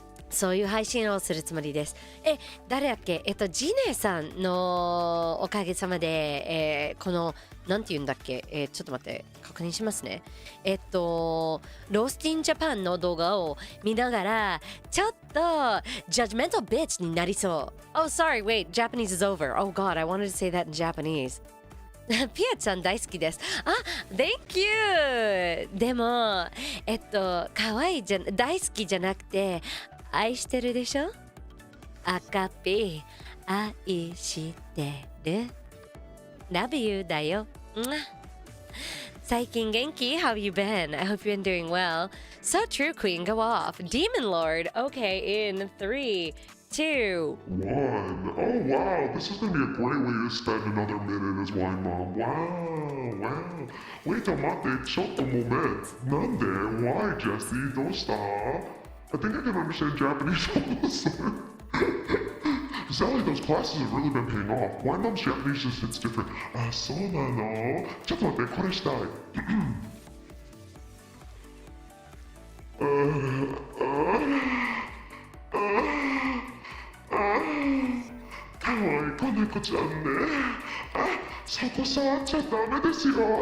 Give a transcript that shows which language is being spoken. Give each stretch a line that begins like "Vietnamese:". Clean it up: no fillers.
Japanese: そういう配信をするつもりです。誰だっけ？ジネさんのおかげさまで、このなんて言うんだっけ？ちょっと待って確認しますね。ロースティンジャパンの動画を見ながらちょっと
English: judgmental bitch
Japanese: になりそう。
English: Oh, sorry, wait, Japanese is over. Oh God, I wanted to say that in Japanese.
Japanese: ピアちゃん大好きです。
English: あ、Thank you!
Japanese: でも、可愛い大好きじゃなくて愛してるでしょ？赤ピ愛してる
English: Love you
Japanese: だよ。最近元気？
English: How have you been? I hope you've been doing well. So true, Queen. Go off. Demon Lord. Okay, in 3, 2, 1. Oh wow, this is gonna be a great way to spend another minute as wine mom. Wow.
Japanese: Wait, 待って、ちょっとmoment. なんで?Why, Jesse? どうした?
English: I think I can understand Japanese almost. Sally, those classes have really been paying off. Wine mom's Japanese just hits different.
Japanese: あ、そうなの? ちょっと待って、これしたい。かわいい子猫ちゃんね。あ、そこ触っちゃダメですよ。